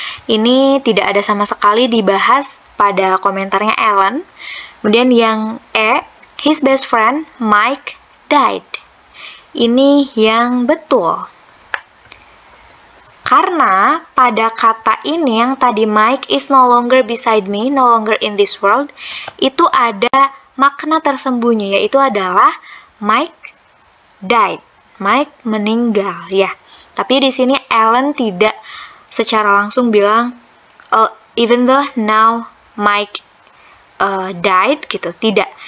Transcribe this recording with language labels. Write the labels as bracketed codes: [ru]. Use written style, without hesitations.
[id] Ini tidak ada sama sekali dibahas pada komentarnya Ellen. Kemudian yang E, [en] his best friend, Mike, died. [id] Ini yang betul. Karena pada kata ini yang tadi [en] Mike is no longer beside me, no longer in this world, [id] itu ada makna tersembunyi, yaitu adalah [en] Mike died. [id] Mike meninggal ya. Tapi di sini Ellen tidak secara langsung bilang [en] even though now Mike died [id] gitu, tidak.